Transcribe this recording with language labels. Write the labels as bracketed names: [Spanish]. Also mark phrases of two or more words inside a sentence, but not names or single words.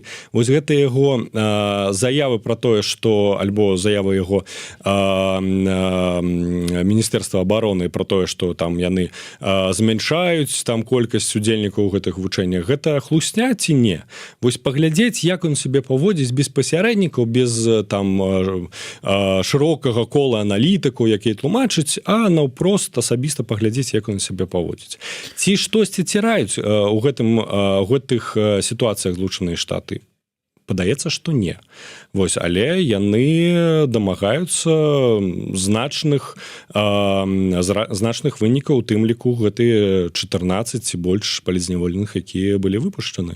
[Belarusian] Вось гэта яго заявы про тое, што альбо заявы яго Міністэрства обороны про тое, што там яны змяншаюць там колькасць удзельнікаў у гэтых вучэннях. Гэта хлусня ці не? Вось паглядзець, як [Russian] он себе [Belarusian] паводзіць без пасярэднікаў, без там шырокага кола аналітыкаў, якія тлумачаць, а наўпрост асабіста паглядзець, як [Russian] он себе [Belarusian] паводзіць. Ці штосьці ціраюць у гэтых сітуацыях Злучаныя Штаты? Падаецца, што не. Вось, але яны дамагаюцца значных вынікаў, у тым ліку гэтыя 14 ці больш палізняволеных, якія былі выпушчаны.